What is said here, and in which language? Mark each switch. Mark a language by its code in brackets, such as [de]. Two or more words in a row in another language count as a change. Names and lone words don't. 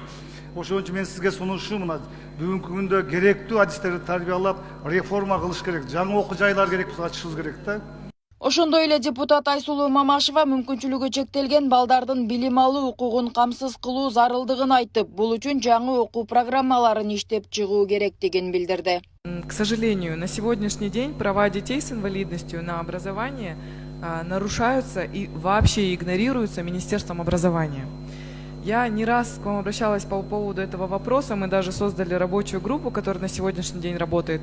[ky] Ошон үчүн мен сизге сунушум, мына бүгүнкү күндө керектүү адистерди тарбиялап, реформа кылыш керек. Жаңы окуу жайлар керек болсо ачышыбыз керек да. Ошондой эле депутат Айсулуу Мамашева мүмкүнчүлүгү чектелген балдардын билим алуу укугун камсыз кылуу зарылдыгын айтып, бул үчүн жаңы окуу программаларын иштеп чыгуу керектигин билдирди. [ru] К сожалению, на сегодняшний день права детей с инвалидностью на образование нарушаются и вообще игнорируются Министерством образования. Я не раз к вам обращалась по поводу этого вопроса, мы даже создали рабочую группу, которая на сегодняшний день работает.